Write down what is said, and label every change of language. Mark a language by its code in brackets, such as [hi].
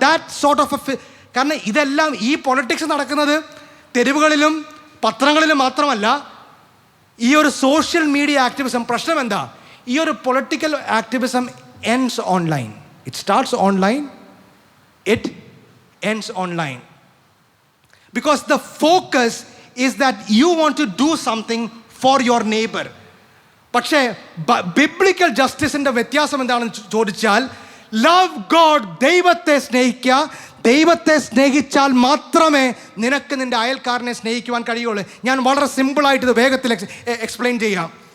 [en] that sort of [ml] കാരണം ഇതെല്ലാം ഈ പൊളിറ്റിക്സ് നടക്കുന്നത് തെരുവുകളിലും പത്രങ്ങളിലും മാത്രമല്ല. ഈ ഒരു സോഷ്യൽ മീഡിയ ആക്ടിവിസം പ്രശ്നം എന്താ? ഈ ഒരു political activism ends online. [en] It starts online, it ends online. Because the focus is that you want to do something for your neighbor. [ml] പക്ഷേ ബിബ്ലിക്കൽ ജസ്റ്റിസിൻ്റെ വ്യത്യാസം എന്താണെന്ന് ചോദിച്ചാൽ, [en] love God, [ml] ദൈവത്തെ സ്നേഹിക്കുക. ദൈവത്തെ സ്നേഹിച്ചാൽ മാത്രമേ നിനക്ക് നിൻ്റെ അയൽക്കാരനെ സ്നേഹിക്കുവാൻ കഴിയുള്ളൂ. ഞാൻ വളരെ സിമ്പിളായിട്ട് ഇത് വേഗത്തിൽ എക്സ്പ്ലെയിൻ ചെയ്യാം.